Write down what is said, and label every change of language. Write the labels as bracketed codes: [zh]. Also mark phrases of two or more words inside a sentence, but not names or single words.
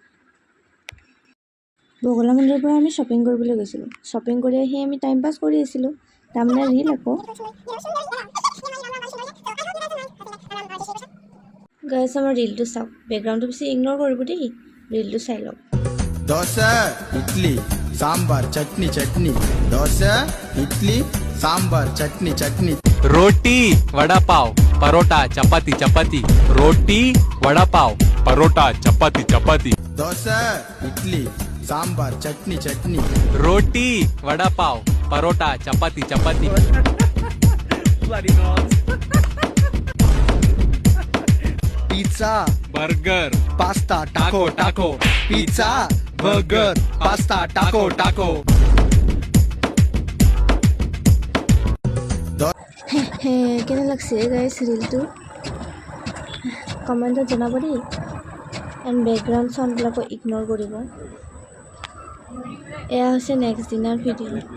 [as] বগলা মন্দিৰৰ পৰা আমি শ্বপিং কৰিবলৈ গৈছিলোঁ। শ্বপিং কৰি আহি আমি [en] time pass [as] কৰি আছিলোঁ, তাৰমানে ৰীল আকৌ। গাইছ, আমাৰ ৰীলটো চাওক, বেকগ্ৰাউণ্ডটো বেছি ইগন'ৰ কৰিব দেই, ৰীলটো চাই লওক। [hi] দোসা ইডলি सांभर चटनी चटनी डोसा इडली सांभर चटनी चटनी रोटी वड़ा पाव परोटा चपाती चपाती रोटी वड़ा पाव परोटा चपाती चपाती डोसा इडली सांभर चटनी चटनी रोटी वड़ा पाव परोटा चपाती चपाती पिज्जा बर्गर पास्ता टाको टाको पिज्जा बर्गर पास्ता टाको टाको [as] কেনে লাগছে গাইছ ৰীলটো কমেণ্টত জনাব দেই, [en] and background [as] চাউণ্ডবিলাকো ইগন'ৰ কৰিব। এয়া হৈছে নেক্সট দিনাৰ ভিডিঅ'।